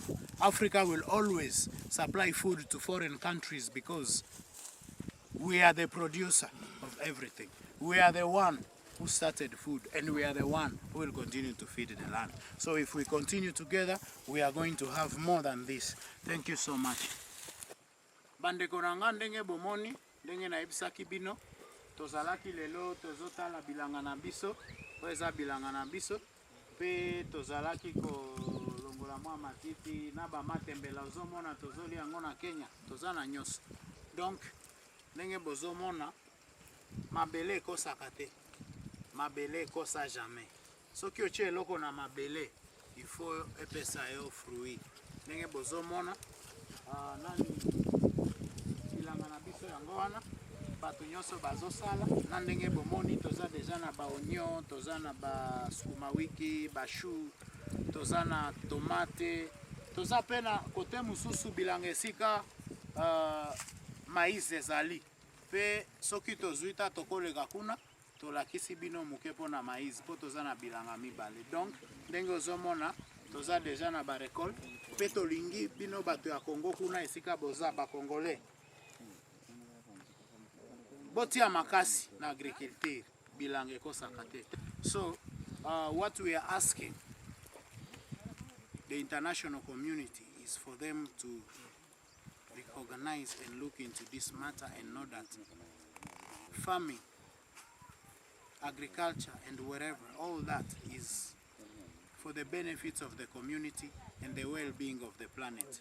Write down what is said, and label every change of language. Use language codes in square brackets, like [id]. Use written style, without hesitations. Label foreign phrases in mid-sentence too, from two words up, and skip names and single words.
[en] Africa will always supply food to foreign countries because we are the producer of everything. We are the one who started food, and we are the one who will continue to feed the land. So if we continue together, we are going to have more than this. Thank you so much. [ln] Bandeko nanga ndenge bomoni, ndenge na ebisaki bino, tozalaki lelo tozotala bilanga na biso, eza bilanga na biso, pe tozalaki kolongola mwa matiti na ba matembela ozomona tozoli yango na Kenya, tozana nyonso. Donc ndenge bozomona mabele ekosaka te. Mabele ekosa jamais. Soki otie eloko na mabele, [fr] il faut [ln] epesa yo fruit. Ndenge bozomona nani bilanga na biso yango wana bato nyonso bazosala na ndenge bomoni toza deja na ba oignon, toza na ba sukuma wiki, ba chou, toza na tomate, toza pe na kote mususu bilanga esika maïs ezali. Pe soki tozuita tokoleka kuna tolakisi bino muke pona maïs po toza na bilanga mibale. Donc ndenge ozomona toza deja na ba récolte pe tolingi bino bato ya Congo kuna esika boza ba Congolais botia makasi na agriculture bilanga ekosaka te. [en] So what we are asking the international community is for them to recognize and look into this matter and know that farming, agriculture and whatever, all that is for the benefits of the community and the well-being of the planet.